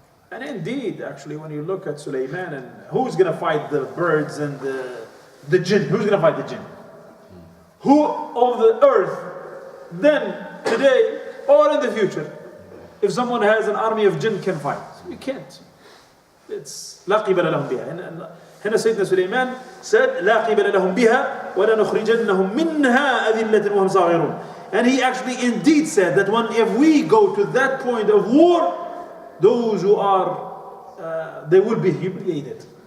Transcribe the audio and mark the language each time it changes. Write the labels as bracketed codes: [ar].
[en] And indeed, actually, when you look at Suleiman, and who's going to fight the birds and the jinn? Who's going to fight the jinn? Who of the earth, then, today, or in the future, if someone has an army of jinn, can fight? You can't. It's [ar] لا قبل لهم بها. هنا سيدنا سليمان [en] said [ar] لا قبل لهم بها ولنخرجنهم منها أذلة وهم صاغرون. [en] And he actually indeed said that if we go to that point of war, those who are, they will be humiliated.